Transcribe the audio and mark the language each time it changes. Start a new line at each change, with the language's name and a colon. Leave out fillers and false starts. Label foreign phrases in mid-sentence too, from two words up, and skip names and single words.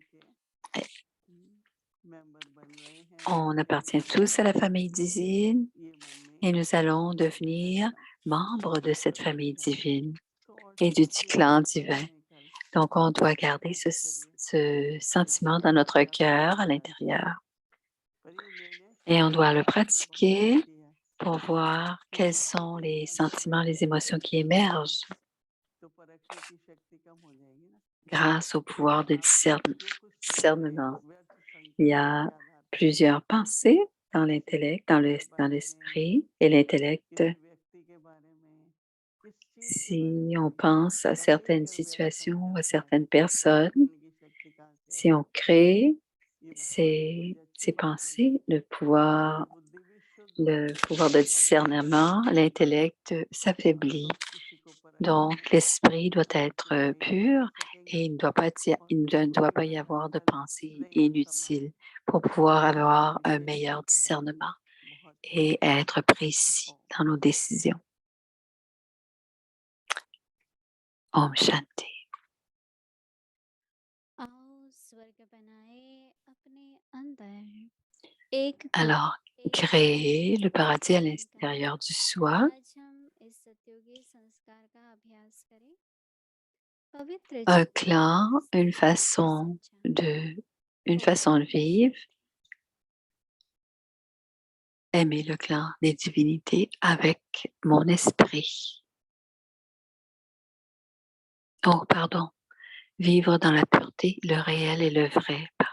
French: On appartient tous à la famille divine et nous allons devenir membres de cette famille divine et du clan divin. Donc, on doit garder ce sentiment dans notre cœur à l'intérieur et on doit le pratiquer pour voir quels sont les sentiments, les émotions qui émergent
Hindi: तो परखने की शक्ति कम हो जाएगी ना।
French: grâce au pouvoir de
Hindi: आप जो कुछ सोचते हैं
French: discernement.
Hindi: व्यर्थ
French: Il y
Hindi: संकल्पों
French: a
Hindi: के आधार पर
French: plusieurs pensées dans l'intellect, dans
Hindi: के
French: dans
Hindi: बारे में,
French: l'esprit et l'intellect.
Hindi: किसी व्यक्ति के बारे में, किस चीज के बारे
French: Si on
Hindi: में
French: pense à certaines
Hindi: भयंकर व्यर्थ
French: situations, à
Hindi: संकल्प है,
French: certaines
Hindi: तो
French: personnes,
Hindi: परखने की शक्ति कहाँ से
French: si on
Hindi: आएगी?
French: crée
Hindi: ये मुझे अच्छी
French: ces
Hindi: बात लगी।
French: pensées,
Hindi: हमारी बुद्धि भी शुद्ध हो
French: le pouvoir de
Hindi: और
French: discernement, l'intellect s'affaiblit.
Hindi: हम किसी को परख
French: Donc,
Hindi: सकें,
French: l'esprit doit être
Hindi: किसी को
French: pur
Hindi: परख सकेंगे
French: et il ne doit pas y avoir de pensées inutiles pour pouvoir avoir un meilleur discernement
Hindi: बहुत
French: et être précis dans nos décisions.
Hindi: ओम शांति. आओ स्वर्ग बनाए अपने अंदर एक कर
French: Alors, créer le paradis à l'intérieur du soi.
Hindi: आज हम इस सत्युगी संस्कार का अभ्यास करें पवित्र
French: Un
Hindi: जीवन
French: clan,
Hindi: में
French: une façon de vivre, aimer le clan des divinités avec mon esprit. Oh, pardon. Vivre dans la pureté, le réel et le vrai.